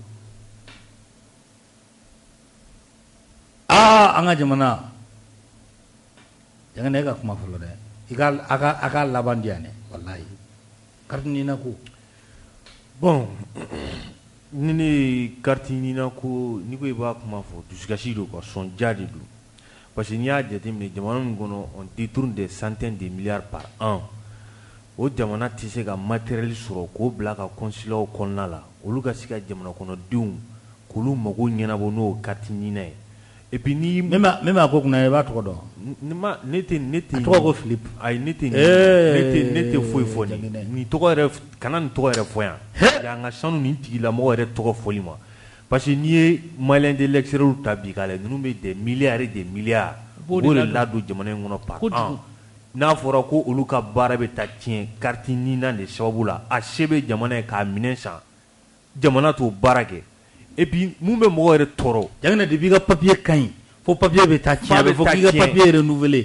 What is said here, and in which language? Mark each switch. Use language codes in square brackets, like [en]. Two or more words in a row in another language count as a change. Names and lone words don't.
[bm] an ka jamana jangɛnɛ e ka kuma fɔlɔ dɛ a ka laban di yan dɛ walayi kariti nina ko bon ni ne kariti nina ko ni ko i b'a kuma fɔ dusukasi don [fr] quoi [bm] sɔnja de don [fr] parce que [bm] n'i y'a jateminɛ jamana min kɔnɔ [fr] on détourne des centaines de milliards par an [bm] o jamana tɛ se ka matériel sɔrɔ k'o bila ka consulaw kɔnɔna la olu ka se ka jamana kɔnɔdenw k'olu mago ɲɛnabɔ n'o kariti nina ye [fr] et puis [bm] ni min b'a ko kunna i b'a tɔgɔ dɔn ne tɛ a tɔgɔ ko Philippe ayi ne tɛ foyi fɔ nin tɔgɔ yɛrɛ kana nin tɔgɔ yɛrɛ fɔ yan y'an ka sanu nin tigilamɔgɔ yɛrɛ tɔgɔ fɔli ma [fr] parce que [bm] n'i ye [fr] malien de l'extérieur [bm] ta bi k'a lajɛ ninnu bɛ [fr] des milliards et des milliards [bm] o de ladon jamana in kɔnɔ [fr] par an [bm] n'a fɔra ko olu ka baara bɛ taa tiɲɛ kariti nina de sababu la a se bɛ jamana ye k'a minɛn san jamana t'o baara kɛ [fr] et puis [bm] mun bɛ mɔgɔ yɛrɛ tɔɔrɔ jangɛnɛ depuis i ka papier ka ɲi fo papier bɛ taa tiɲɛ a bɛ fɔ k'i ka [fr] papier renouveler